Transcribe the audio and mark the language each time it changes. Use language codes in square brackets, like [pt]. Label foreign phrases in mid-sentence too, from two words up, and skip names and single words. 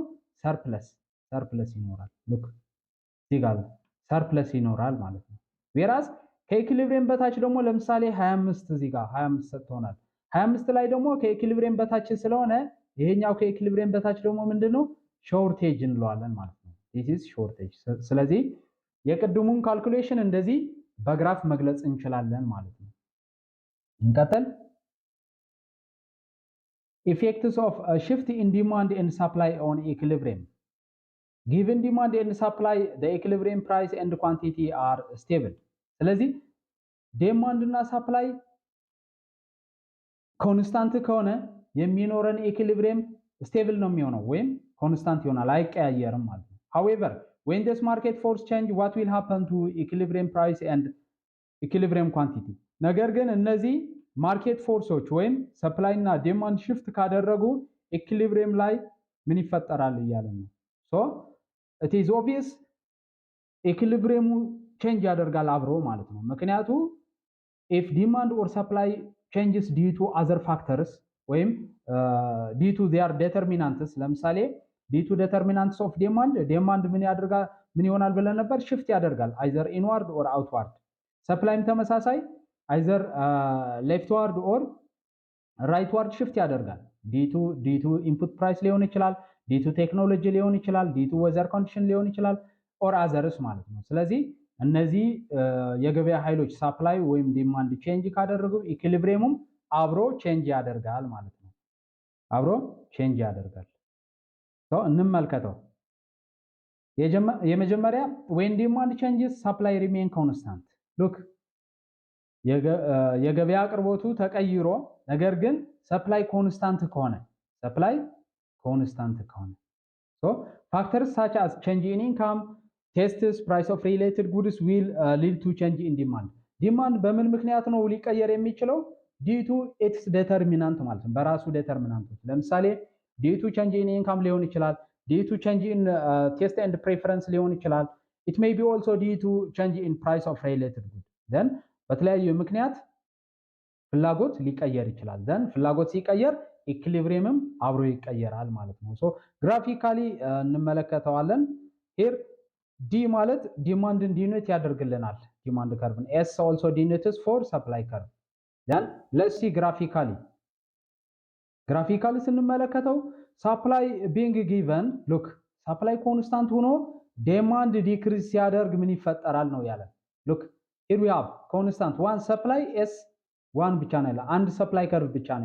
[am] ሰርፕለስ ይኖራል። ሉክ እዚህ ጋር ሰርፕለስ ይኖራል ማለት ነው። ዌራስ ከኢኩሊብሪየም በታች ደግሞ ለምሳሌ 25 እዚህ ጋር 25 ሰጥቶናል። 25 ላይ ደግሞ ከኢኩሊብሪየም በታች ስለሆነ ይሄኛው ከኢኩሊብሪየም በታች ደግሞ ምንድነው? ሾርቴጅ እንለዋለን ማለት ነው። [en] this is shortage። [am] ስለዚህ የቅድሙን ካልኩሌሽን እንደዚህ በግራፍ መግለጽ እንችላለን ማለት ነው። እንቀጥል። [en] effects of a shift in demand and supply on equilibrium. Given demand and supply, the equilibrium price and quantity are stable. [am] ስለዚህ ዲማንድ እና [en] supply constant [am] ከሆነ የሚኖረን [en] equilibrium stable [am] ነው የሚሆነው ወይም ኮንስታንት ይሆናል፣ አይቀያየርም ማለት ነው። [en] however when this market force change, what will happen to equilibrium price and equilibrium quantity? [am] ነገር ግን እነዚህ [en] market forces [am] ወይም ሰፕላይ እና [en] demand shift [am] ካደረጉ ኢኩሊብሪየም ላይ ምን ይፈጠራል እያለን ነው። ሶ [en] it is obvious [am] ኢኩሊብሪየሙ ቼንጅ ያደርጋል አብሮ ማለት ነው። ምክንያቱ [en] if demand or supply changes due to other factors [am] ወይም [en] due to their determinants፣ [am] ለምሳሌ [en] due to determinants of demand [am] ምን ይሆናል ብለን ነበር? ሽፍት ያደርጋል [en] either inward or outward። [am] ሰፕላይም ተመሳሳይ [en] either leftward or rightward [am] ሽፍት ያደርጋል። [en] due to input price [am] ሊሆን ይችላል፣ [en] due to technology [am] ሊሆን ይችላል፣ [en] due to weather condition [am] ሊሆን ይችላል [en] or others [am] ማለት ነው። ስለዚህ እነዚህ የገበያ ኃይሎች ሰፕላይ ወይም ዲማንድ ቼንጅ ካደረጉ ኢኩሊብሪየሙም አብሮ ቼንጅ ያደርጋል ማለት ነው። አብሮ ቼንጅ ያደርጋል። እንመልከተው። የመጀመሪያ [en] when demand changes supply remain constant። [am] ሉክ የገበያ አቅርቦቱ ተቀይሮ ነገር ግን [en] supply constant [am] ከሆነ [en] factors such as change in income, tastes, price of related goods will lead to change in demand። [am] ዲማንድ በምን ምክንያት ነው ሊቀየር የሚችለው? [en] due to its determinant [am] ማለት ነው፣ በራሱ ዴተርሚናንቶች። ለምሳሌ [en] due to change in income [am] ሊሆን ይችላል፣ [en] due to change in taste and preference [am] ሊሆን ይችላል። [en] it may be also due to change in price of related goods። [am] then በተለያዩ ምክንያት ፍላጎት ሊቀየር ይችላል። then ፍላጎት ሲቀየር ኢኩሊብሪየምም አብሮ ይቀየራል ማለት ነው። [en] so graphically [am] እንመለከተዋለን። here ዲ ማለት ዲማንድን ዲኖት ያደርግልናል፣ [en] demand curve። [am] ኤስ [en] also denotes for supply curve። then let's see graphically [am] ስንመለከተው [en] supply being given, look supply constant [am] ሆኖ [en] demand decrease [am] ሲያደርግ ምን ይፈጠራል ነው ያለን። [en] look here we have constant one supply s one [am] ብቻ ነው ያለ፣ አንድ [en] supply curve [am] ብቻ ነው